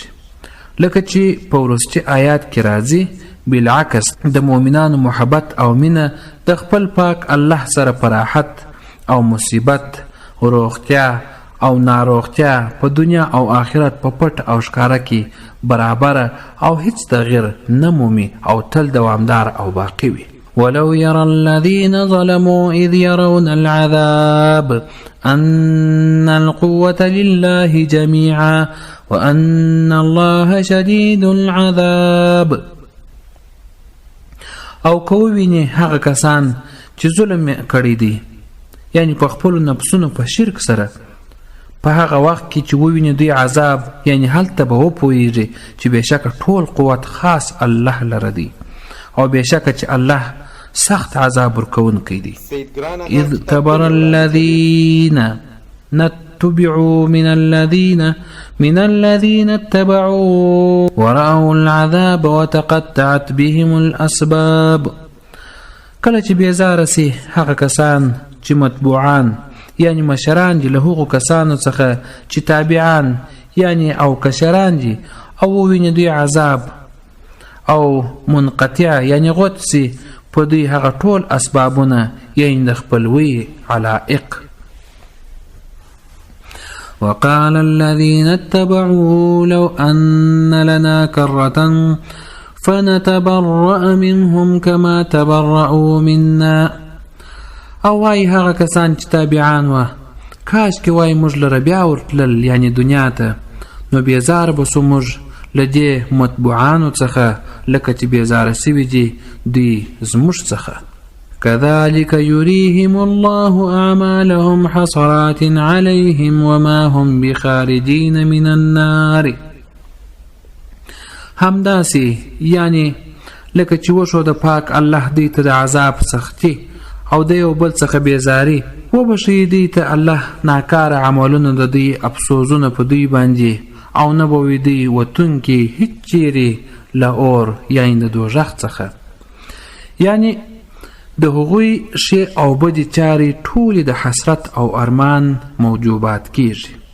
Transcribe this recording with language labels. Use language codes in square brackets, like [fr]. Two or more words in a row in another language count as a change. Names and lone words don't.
[ps] لکه چې په وروستي آیات کې راځي، بالعکس د مؤمنانو محبت او مینه د خپل پاک الله سره په راحت او مصیبت، روغتیا او ناروغتیا، په دنیا او آخرت په پټ او ښکاره کې برابره او هیڅ تغییر نه مومي او تل دوامدار او باقی وي. [ar] ولو يرى الذين ظلموا إذ يرون العذاب أن القوة لله جميعا وأن الله شديد العذاب. [ps] او کووینه هغه کسان چې ظلم کړی دي، یعنی په خپل نفسونو په شرک سره، په هغه وخت کې چې وویني دوی عذاب، یعنی هلته به وپوهیږي چې بېشکه ټول قوت خاص الله لره دی او بېشکه چې الله سخت عذاب ورکوونکی دی. [ar] اذ تبر الذین نتبعوا من الذين اتبعوا ورأوا العذاب وتقطعت بهم الأسباب. [ps] کله چې بیزاره سي هغه کسان چې متبوعان، یعنی مشران دي له هغو کسانو څخه چې تابعان، یعنی او کشران دي، او وویني دوی عذاب او منقطع، یعنی غوت سي په دوی هغه ټول اسبابونه، یعنی د خپلوي علائق. [ar] وقال الذين اتبعوا لو أن لنا كرة فنتبرأ منهم كما تبرأوا منا. [ps] او وای هغه کسان چې تابعان و، کاش کې وای موږ لره بیا ورتلل، یعنی دنیا ته، نو بیزاره به سو موږ له دې متبوعانو څخه لکه چې بیزاره سوي دي دوی زموږ څخه. [ar] كذلك يريهم الله أعمالهم حصرات عليهم وما هم بخارجين من النار. [ps] همداسي یعنی لکه چې وشو د پاک الله دی ته د عذاب سختي او د یو بل څخه بیزاري، وبښي دی ته الله ناکاره عملونه د دوی افسوزونه په دوی باندې، او نه به وي دوی وتونکي هیڅ چیرې له اور، یعنی د دوژخ څخه، یعنی د هغوی شی او بدې چارې ټولې د حسرت او ارمان موجوبات کیږي،